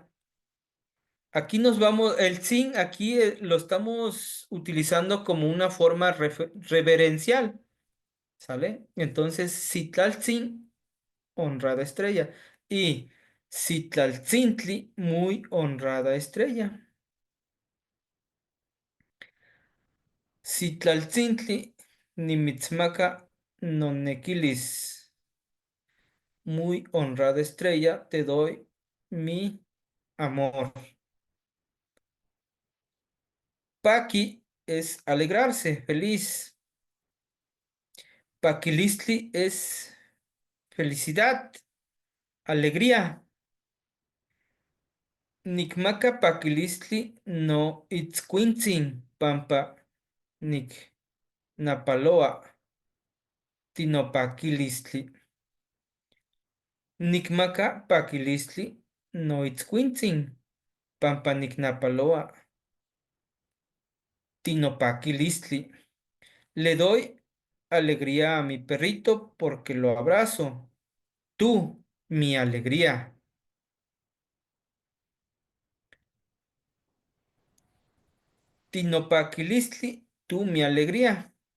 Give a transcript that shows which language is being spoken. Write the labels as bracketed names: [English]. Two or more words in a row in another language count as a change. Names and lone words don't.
[Spanish] Aquí nos vamos, el sin aquí lo estamos utilizando como una forma reverencial, ¿sale? Entonces, Citlaltzin, honrada estrella. Y Citlaltzintli, muy honrada estrella. [Nahuatl languages] Citlaltzintli, nimitzmaca nonequilis, [Spanish] muy honrada estrella, te doy mi amor. Paqui es alegrarse, feliz. Paquilistli es felicidad, alegría. [Nahuatl languages] Nicmaca paquilistli no itzcuintzin, pampa nic napaloa, tinopaquilistli. Nicmaca paquilistli no itzcuintzin, pampa nic napaloa, tinopaquilistli. [Spanish] Le doy alegría a mi perrito porque lo abrazo. Tú, mi alegría. Tinopaquilistli, tú, mi alegría.